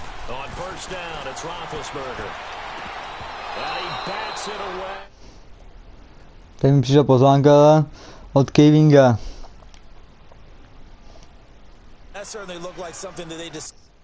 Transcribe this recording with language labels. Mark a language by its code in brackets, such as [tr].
[en] On first down, it's Roethlisberger. And he bats it away. [cs] Teď mi přišla pozvánka od Kejwinga. [en] That certainly looked like something that they just